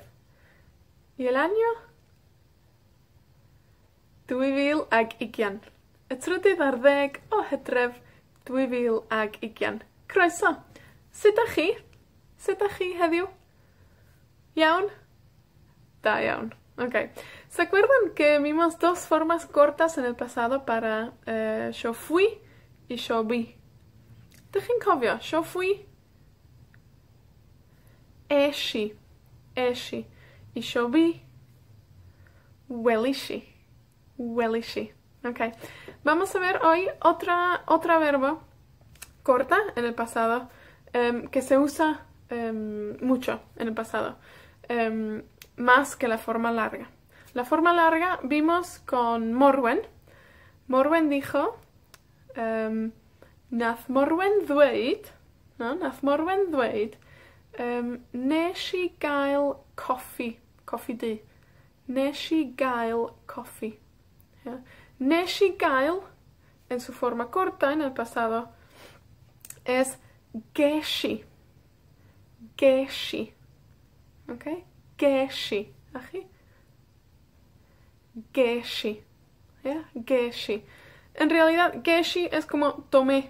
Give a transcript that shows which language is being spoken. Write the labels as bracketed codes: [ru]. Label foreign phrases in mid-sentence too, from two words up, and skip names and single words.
[cy] I elanio? 2020. Y trydydd ar 10 o Hydref 2020. Croeso! Sut ydych chi? Sut ydych chi heddiw? Iawn? Da iawn. Ok. [es] ¿Se acuerdan que vimos dos formas cortas en el pasado para yo fui y yo vi? Dejen cofio. Yo fui. Eshi. Eshi. Y yo vi. Welishi. [cy] Welishi. Ok. [es] Vamos a ver hoy otra verbo corta en el pasado que se usa mucho en el pasado. Más que la forma larga. La forma larga vimos con Morwen. [cy] Morwen dijo Nath Morwen ddweud, no? Nath Morwen ddweud nes I gael coffi. Coffi du. Nes I gael coffi. Yeah. Nes I gael, [es] en su forma corta en el pasado, es geshi. [cy] Geshi. ¿Ok? Geshi. ¿Ají? Geshi. ¿Yeah? Geshi. [es] En realidad, geshi es como tomé.